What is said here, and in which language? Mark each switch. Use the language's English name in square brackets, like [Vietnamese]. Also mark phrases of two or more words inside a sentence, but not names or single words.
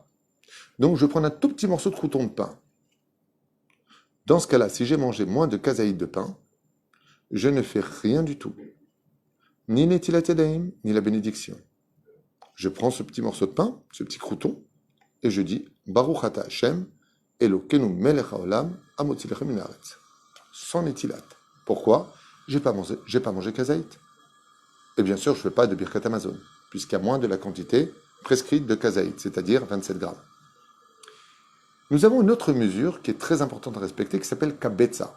[French] Donc, je prends un tout petit morceau de crouton de pain. Dans ce cas-là, si j'ai mangé moins de kazaït de pain, je ne fais rien du tout. Ni [Hebrew] נטילת ידיים, [French] ni la bénédiction. Je prends ce petit morceau de pain, ce petit crouton, et je dis [Hebrew] ברוך אתה השם אלוקינו מלך העולם המוציא לחם מן הארץ. [French] Sans netilat. Pourquoi? J'ai pas mangé kazaït. Et bien sûr, je ne fais pas de [Hebrew] ברכת המזון, [French] puisqu'il y a moins de la quantité prescrite de kazaït, c'est-à-dire 27 grammes. Nous avons une autre mesure qui est très importante à respecter, qui s'appelle kabetza.